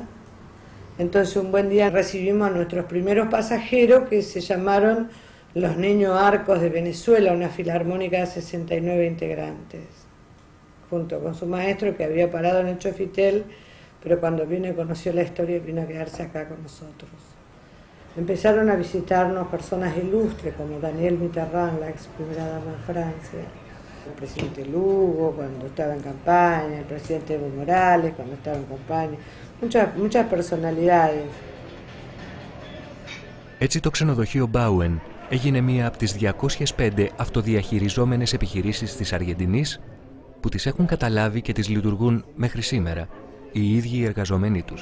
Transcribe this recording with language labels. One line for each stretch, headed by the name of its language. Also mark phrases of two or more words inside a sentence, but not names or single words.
Spanish: Entonces un buen día recibimos a nuestros primeros pasajeros que se llamaron Los Niños Arcos de Venezuela, una filarmónica de 69 integrantes, junto con su maestro que había parado en el Chofitel, pero cuando vino y conoció la historia vino a quedarse acá con nosotros. Empezaron a visitarnos personas ilustres como Daniel Mitterrand, la ex primera dama de Francia, el presidente Lugo cuando estaba en campaña, el presidente Evo Morales cuando estaba en campaña, muchas personalidades.
Greek: Έτσι το ξενοδοχείο Bauen έγινε μία από τις 205 αυτοδιαχειριζόμενες επιχειρήσεις της Αργεντινής που τις έχουν καταλάβει και τις λειτουργούν μέχρι σήμερα οι ίδιοι οι εργαζομένοι τους.